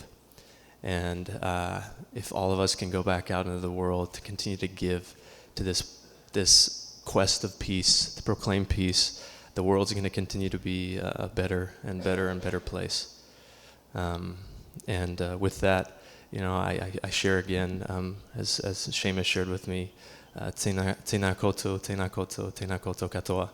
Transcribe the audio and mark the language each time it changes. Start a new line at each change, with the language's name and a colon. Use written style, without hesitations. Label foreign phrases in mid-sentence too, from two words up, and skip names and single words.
English: And if all of us can go back out into the world to continue to give to this quest of peace, to proclaim peace, the world's going to continue to be a better and better and better place. With that, I share again, as Seamus shared with me,
Māori: tēnā koutou, tēnā koutou, tēnā koutou katoa.